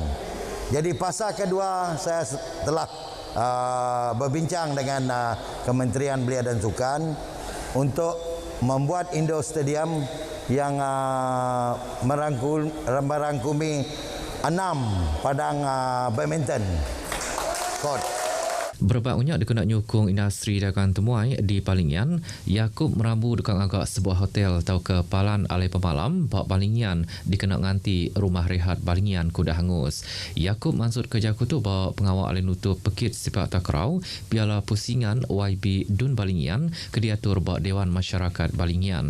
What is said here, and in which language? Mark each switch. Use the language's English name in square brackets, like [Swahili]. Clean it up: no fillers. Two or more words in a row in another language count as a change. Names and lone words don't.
[Malay] Jadi pasal kedua saya telah berbincang dengan Kementerian Belia dan Sukan untuk membuat Indo Stadium yang merangkumi 6 padang [English] badminton court. [Iban] Berbak unyak dikena nyukung industri dagang temuai di Balingian, Yaakob merambu dekat agak sebuah hotel tau ke Palan Alai Pemalam, bak Balingian dikena nganti rumah rehat Balingian kuda hangus. Yaakob Mansur Kejaku tu bawa pengawal alai nutup pekit Sepak Takraw, Piala Pusingan YB Dun Balingian ke diatur bak Dewan Masyarakat Balingian.